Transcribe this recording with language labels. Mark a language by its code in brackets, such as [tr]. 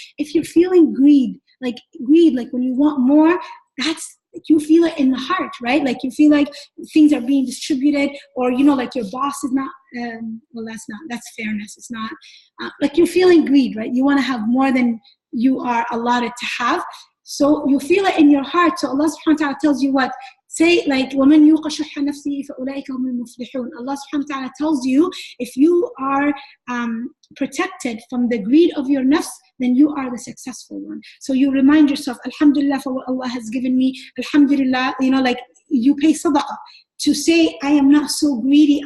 [en] If you're feeling greed, like when you want more, you feel it in the heart, right? Like you feel like things are being distributed, or like your boss is not, that's fairness. It's not, like you're feeling greed, right? You want to have more than you are allotted to have. So you feel it in your heart. So Allah subhanahu wa ta'ala tells you what? Say like, [ar] وَمَنْ يُوقَ شُحَّ نَفْسِهِ فَأُولَٰئِكَ هُمُ الْمُفْلِحُونَ. [en] Allah subhanahu wa ta'ala tells you, if you are protected from the greed of your nafs, then you are the successful one. So you remind yourself, Alhamdulillah for what Allah has given me. Alhamdulillah, like you pay sadaqah to say, I am not so greedy.